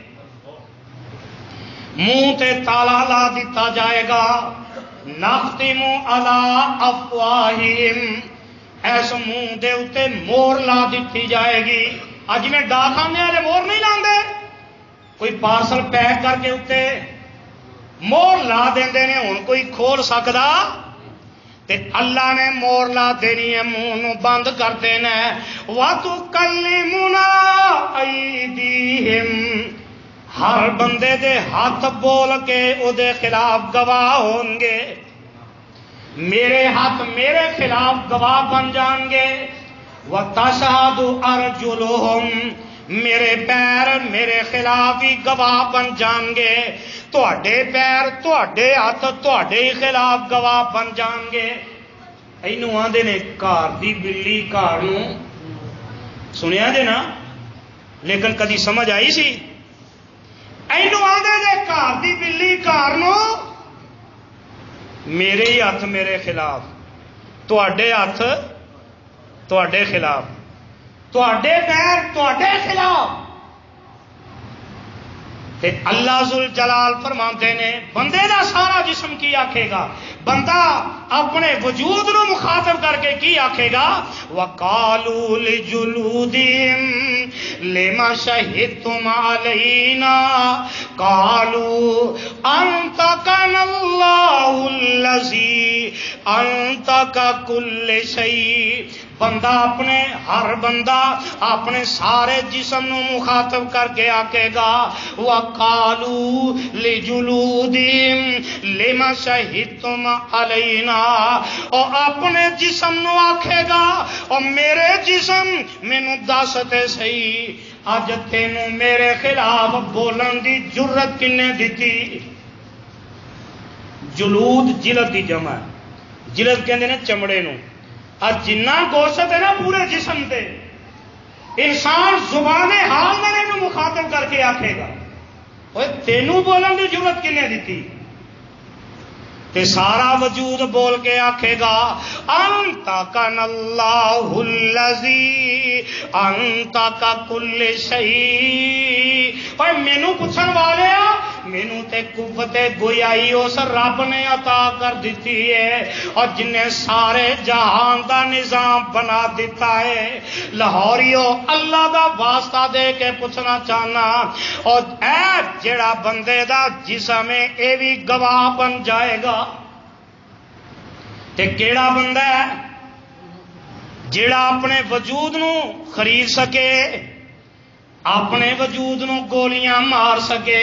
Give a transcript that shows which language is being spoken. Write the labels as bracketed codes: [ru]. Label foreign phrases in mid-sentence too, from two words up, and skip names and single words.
[pa] منہ تے تالا لا دیتا جائے گا [ar] نختم علی افواہہم [pa] ایس منہ دے اتے مور لا دیتی جائے گی اج میں ڈاکخانے والے مور نہیں لاندے کوئی پارسل پیک کر کے اتے مور لا دیندے نے ہن کوئی کھول سکدا تے اللہ نے مور لا دینی ہے منہ نو بند کر دینا ہے [ar] وَتُكَلِّمُنَا أَيْدِيهِمْ [pa] ہر بندے دے ہاتھ بول کے او دے خلاف گواہ ہوں گے میرے ہاتھ میرے خلاف گواہ بن جان گے [ar] وَتَشْهَدُ أَرْجُلُهُمْ [pa] میرے پیر میرے خلاف ہی گواہ بن جان گے تواڈے پیر تواڈے ہاتھ تواڈے خلاف گواہ بن جان گے اینوں آندے نے گھر دی بلی گھر نوں سنیا جے نا لیکن کدی سمجھ آئی سی اینوں آندے نے گھر دی بلی گھر نوں میرے ہی ہاتھ میرے خلاف تواڈے ہاتھ تواڈے خلاف تواڈے پیر تواڈے خلاف تے اللہ ذوالجلال فرماتے نے بندے دا سارا جسم کی آکھے گا بندہ اپنے وجود نو مخاطب کر کے کی آکھے گا [ar] وَقَالُوا لِجُلُودِهِمْ لِمَ شَهِدتُمْ عَلَيْنَا قَالُوا أَنطَقَنَا اللَّهُ الَّذِي أَنطَقَ كُلَّ شَيْءٍ [pa] بندہ اپنے ہر بندہ اپنے سارے جسم نو مخاطب کر کے آکے گا [ar] وَقَالُوا لِجُلُودِهِمْ لِمَ شَهِدتُمْ عَلَيْنَا [pa] اور اپنے جسم نو آکھے گا اور میرے جسم مینوں دس تے صحیح اج تینوں میرے خلاف بولن دی جرت کنے دیتی؟ جلود جلد دی جمع ہے، جلد کہندے نے چمڑے نو. اج جنہ گوشت ہے نا پورے جسم تے، انسان زبان حال میں نے مخاطب کر کے آکھے گا اوے تینوں بولن دی جرت کنے دیتی؟ تے سارا وجود بول کے آکھے گا [ar] انت کن اللہ الذی انت کا کل شیء. [pa] اور مینوں پوچھن والے مینوں تے قوت گویائی اس رب نے عطا کر دیتی ہے اور جن نے سارے جہان دا نظام بنا دیتا ہے. لاہوریو اللہ دا واسطہ دے کے پوچھنا چاہنا اور اے جڑا بندے دا جسم ہے اے بھی گواہ بن جائے گا تے کیڑا بندہ ہے جڑا اپنے وجود نو خرید سکے، اپنے وجود نو گولیاں مار سکے.